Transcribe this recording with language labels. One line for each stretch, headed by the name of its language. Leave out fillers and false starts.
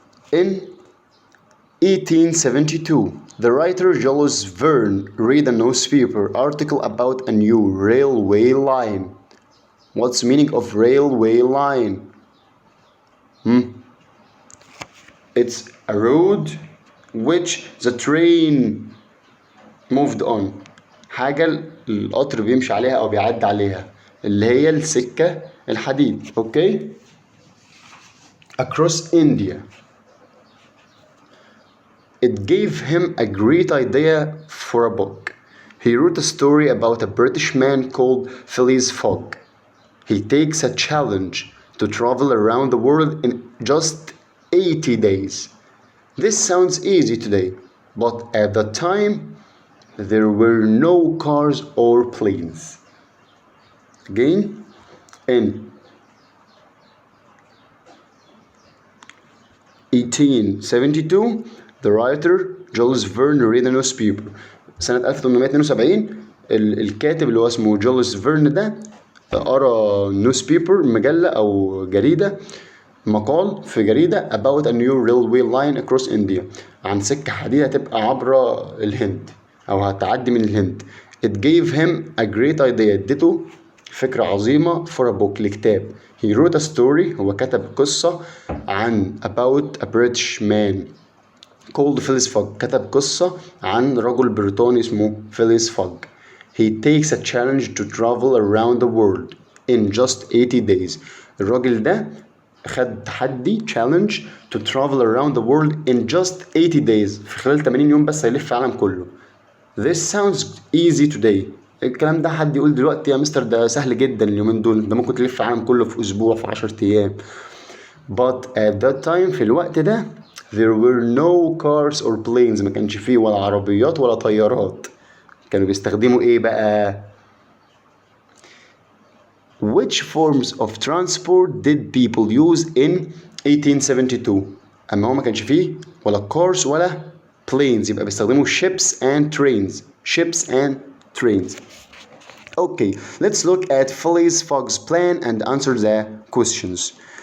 English: In 1872, the writer Jules Verne read a newspaper article about a new railway line. What's the meaning of railway line? It's a road which the train moved on.
Arabic: حاجة القطر بيمشي عليها أو بيعدي عليها اللي هي السكة الحديد.
English: Okay? Across India. It gave him a great idea for a book. He wrote a story about a British man called Phileas Fogg. He takes a challenge to travel around the world in just 80 days. This sounds easy today, but at the time, there were no cars or planes. Again, in 1872, the writer Jules Verne read a newspaper.
Arabic: سنة 1872 الكاتب اللي هو اسمه جوليس فيرن ده قرأ نيوسبيبر مجلة أو جريدة مقال في جريدة
English: about a new railway line across India
Arabic: عن سكة حديد هتبقى عبر الهند أو هتعدي من الهند.
English: It gave him a great idea.
Arabic: اديته فكرة عظيمة
English: for a book
Arabic: لكتاب.
English: He wrote a story.
Arabic: هو كتب قصة عن
English: about a British man called Phileas Fogg.
Arabic: كتب قصة عن رجل بريطاني اسمه Phileas Fogg.
English: He takes a challenge to travel around the world in just 80 days.
Arabic: الراجل ده خد تحدي
English: challenge to travel around the world in just 80 days.
Arabic: في خلال 80 يوم بس هيلف العالم كله.
English: This sounds easy today.
Arabic: الكلام ده حد يقول دلوقتي يا مستر ده سهل جدا اليومين دول، ده ممكن تلف العالم كله في اسبوع في 10 ايام.
English: But at that time
Arabic: في الوقت ده
English: there were no cars or planes.
Arabic: ما كانش فيه ولا عربيات ولا طيارات. كانوا بيستخدموا ايه بقى؟
English: Which forms of transport did people use in 1872؟
Arabic: اما هو ما كانش فيه ولا cars ولا planes، يبقى بيستخدموا
English: ships and trains. Ships and trains. Okay, let's look at Phileas Fogg's plan and answer the questions.